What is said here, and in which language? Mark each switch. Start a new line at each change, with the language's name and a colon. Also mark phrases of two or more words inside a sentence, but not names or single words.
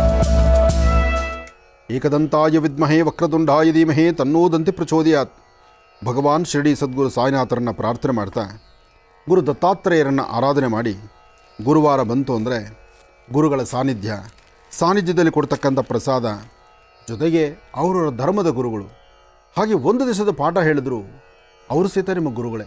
Sanskrit: ಏಕದಂತಾಯ ವಿದ್ಮಹೇ ವಕ್ರತುಂಡಾಯ ಧೀಮಹಿ ತನ್ನೋ ದಂತಿ ಪ್ರಚೋದಯಾತ್.
Kannada: ಭಗವಾನ್ ಶಿರಡಿ ಸದ್ಗುರು ಸಾಯಿನಾಥರನ್ನು ಪ್ರಾರ್ಥನೆ ಮಾಡ್ತಾ ಗುರು ದತ್ತಾತ್ರೇಯರನ್ನು ಆರಾಧನೆ ಮಾಡಿ ಗುರುವಾರ ಬಂತು ಅಂದರೆ ಗುರುಗಳ ಸಾನ್ನಿಧ್ಯದಲ್ಲಿ ಕೊಡ್ತಕ್ಕಂಥ ಪ್ರಸಾದ, ಜೊತೆಗೆ ಅವರವರ ಧರ್ಮದ ಗುರುಗಳು, ಹಾಗೆ ಒಂದು ದಿವಸದ ಪಾಠ ಹೇಳಿದ್ರು ಅವರು ಸಹಿತ ನಿಮ್ಮ ಗುರುಗಳೇ.